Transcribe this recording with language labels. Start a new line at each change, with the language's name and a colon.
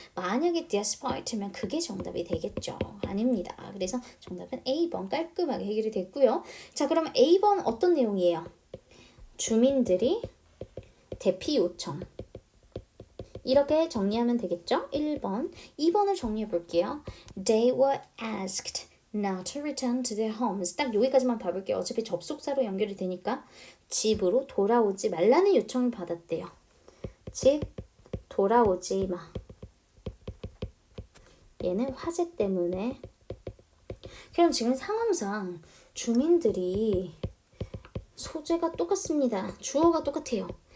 Korean: 만약에 despite면 그게 정답이 되겠죠? 아닙니다. 그래서 정답은 A번 깔끔하게 해결이 됐고요. 자, 그러면 A번 어떤 내용이에요? 주민들이 대피 요청. 이렇게 정리하면 되겠죠? 1번. 2번을 정리해 볼게요.
English: They were asked not to return to their homes.
Korean: 딱 여기까지만 봐볼게요. 어차피 접속사로 연결이 되니까 집으로 돌아오지 말라는 요청을 받았대요. 집 돌아오지 마. 얘는 화재 때문에. 그럼 지금 상황상 주민들이 소재가 똑같습니다. 주어가 똑같아요.